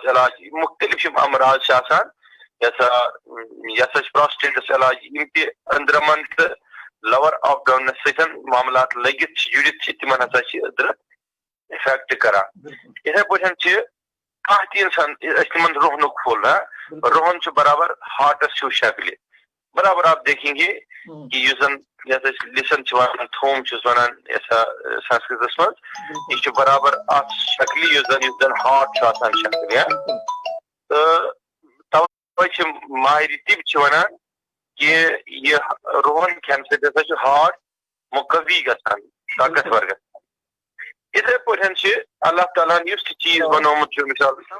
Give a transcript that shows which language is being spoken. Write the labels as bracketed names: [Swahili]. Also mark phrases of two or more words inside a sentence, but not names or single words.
[Kashmiri] علاج مختلف یِم امراض چھِ آسان یہِ ہسا چھِ پراسٹیٹس علاج یِم تہِ أنٛدرمن تہٕ لور آف ڈاونس سۭتۍ معاملات لٔگِتھ چھِ جُڑِتھ چھِ تِمن ہسا چھِ أدرکھ افیکٹ کران یِتھے پٲٹھۍ چھِ کانٛہہ تہِ اِنسان أسۍ تِمن روہنُک پھوٚل روہن چھُ برابر ہارٹس ہیوٗ شکلہِ برابر [Urdu] آپ دیکھیں گے کہ [Kashmiri] یُس زن یتھ أسۍ لِسن چھِ ونان تھوم چھِس ونان سنسکرتس منٛز یہِ چھُ برابر اتھ شکلہِ یُس زن ہارٹ چھُ آسان شکل تہٕ توے چھِ ماہر طب چھِ ونان کہ یہِ روہن کھٮ۪نہٕ سۭتۍ ہسا چھُ ہارٹ مقوی گژھان طاقتور گژھان یِتھے پٲٹھۍ چھِ اللہ تعالیٰ ہن یُس تہِ چیٖز بنومُت چھُ مثال